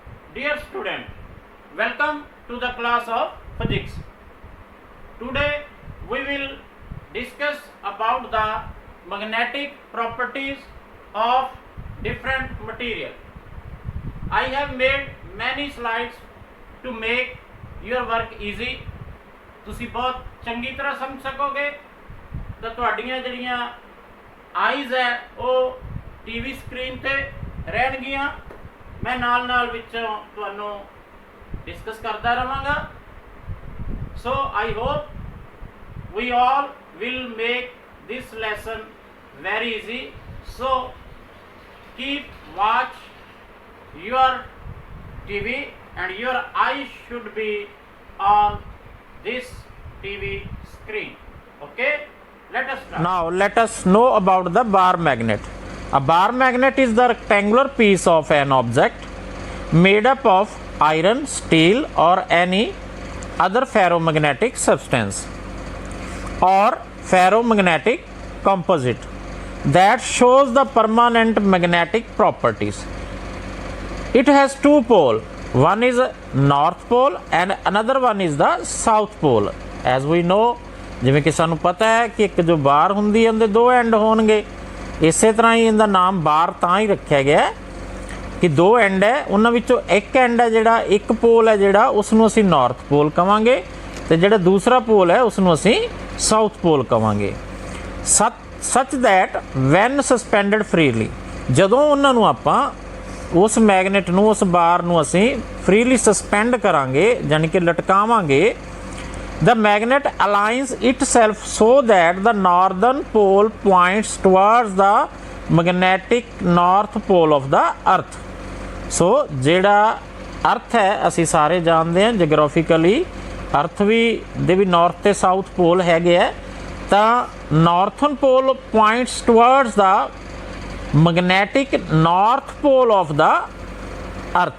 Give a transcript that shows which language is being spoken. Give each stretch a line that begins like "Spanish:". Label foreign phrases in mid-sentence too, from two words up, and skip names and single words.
English: Dear student, welcome to the class of physics. Today we will discuss about the magnetic properties of different material. I have made many slides to make your work easy.
Punjabi: ਤੁਸੀਂ ਬਹੁਤ ਚੰਗੀ ਤਰ੍ਹਾਂ ਸਮਝ ਸਕੋਗੇ ਤਾਂ ਤੁਹਾਡੀਆਂ ਜਿਹੜੀਆਂ ਆਈਜ਼ ਹੈ ਉਹ
English: TV screen
Punjabi: ਤੇ ਰਹਿਣਗੀਆਂ। ਮੈਂ ਨਾਲ ਨਾਲ ਵਿੱਚੋਂ ਤੁਹਾਨੂੰ ਡਿਸਕਸ ਕਰਤਾ ਰਹਾਂਗਾ।
English: So I hope we all will make this lesson very easy. So keep watch your TV and your eye should be on this TV screen. ओके, let us start. Now let us know about the bar magnet. A bar magnet is the rectangular piece of an object made up of iron, steel or any other ferromagnetic substance or ferromagnetic composite that shows the permanent magnetic properties. It has two poles. One is north pole and another one is the south pole. As we know,
Punjabi: ਜਿਵੇਂ ਕਿ ਸਾਨੂੰ ਪਤਾ ਹੈ ਕਿ ਇੱਕ ਜੋ ਬਾਰ ਹੁੰਦੀ ਹੈ ਉਹਦੇ ਦੋ ਐਂਡ ਹੋਣਗੇ। ਇਸੇ ਤਰ੍ਹਾਂ ਹੀ ਇਹਦਾ ਨਾਮ ਬਾਰ ਤਾਂ ਹੀ ਰੱਖਿਆ ਗਿਆ ਕਿ ਦੋ ਐਂਡ ਹੈ, ਉਹਨਾਂ ਵਿੱਚੋਂ ਇੱਕ ਐਂਡ ਹੈ ਜਿਹੜਾ ਇੱਕ ਪੋਲ ਹੈ ਜਿਹੜਾ ਉਸ ਨੂੰ ਅਸੀਂ
English: north pole
Punjabi: ਕਵਾਂਗੇ ਤੇ ਜਿਹੜਾ ਦੂਸਰਾ ਪੋਲ ਹੈ ਉਸ ਨੂੰ ਅਸੀਂ
English: south pole
Punjabi: ਕਵਾਂਗੇ।
English: such that when suspended freely,
Punjabi: ਜਦੋਂ ਉਹਨਾਂ ਨੂੰ ਆਪਾਂ ਉਸ ਮੈਗਨੇਟ ਨੂੰ ਉਸ ਬਾਰ ਨੂੰ ਅਸੀਂ
English: freely suspend
Punjabi: ਕਰਾਂਗੇ ਯਾਨੀ ਕਿ ਲਟਕਾਵਾਂਗੇ,
English: the magnet aligns itself so that the northern pole points towards the magnetic north pole of the earth.
Punjabi: So ਜਿਹੜਾ ਅਰਥ ਹੈ ਅਸੀਂ ਸਾਰੇ ਜਾਣਦੇ ਹਾਂ
English: geographically earth
Punjabi: ਦੇ ਵੀ ਨਾਰਥ ਤੇ
English: south pole
Punjabi: ਹੈਗੇ ਹੈ, ਤਾਂ
English: northern pole points towards the magnetic north pole of the earth.